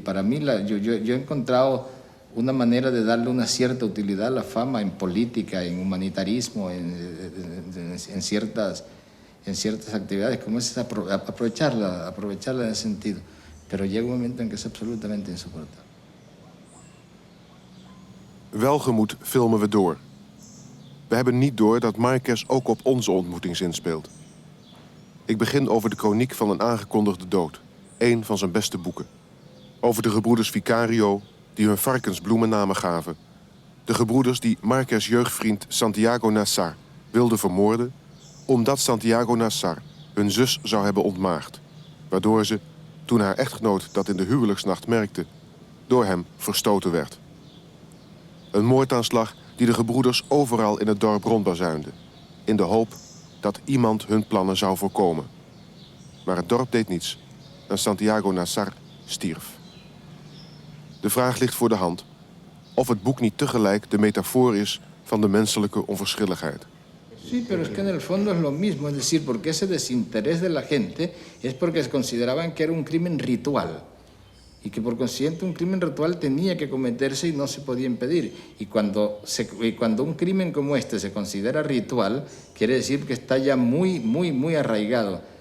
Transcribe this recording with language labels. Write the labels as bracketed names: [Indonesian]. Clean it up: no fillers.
[Spanish] Para mí yo he encontrado una manera de darle una cierta utilidad a la fama en política, en humanitarismo, en ciertas actividades, como es aprovecharla en ese sentido. Pero llega un momento en que es absolutamente insoportable. [Dutch] Welgemoed filmen we door. We hebben niet door dat Márquez ook op onze ontmoeting zinspeelt. Ik begin over de kroniek van een aangekondigde dood. Een van zijn beste boeken. Over de gebroeders Vicario, die hun varkens bloemennamen gaven. De gebroeders die Márquez' jeugdvriend Santiago Nassar wilden vermoorden, omdat Santiago Nassar hun zus zou hebben ontmaagd. waardoor ze, toen haar echtgenoot dat in de huwelijksnacht merkte, door hem verstoten werd. Een moordaanslag die de gebroeders overal in het dorp rondbazuinde, in de hoop dat iemand hun plannen zou voorkomen. Maar het dorp deed niets en Santiago Nassar stierf. De vraag ligt voor de hand of het boek niet tegelijk de metafoor is van de menselijke onverschilligheid. [Spanish] Sí, pero es que en el fondo es lo mismo, es decir, porque ese desinterés de la gente es porque se consideraban que era un crimen ritual y que por consiguiente un crimen ritual tenía que cometerse y no se podía impedir. Y cuando un crimen como este se considera ritual, quiere decir que está ya muy arraigado.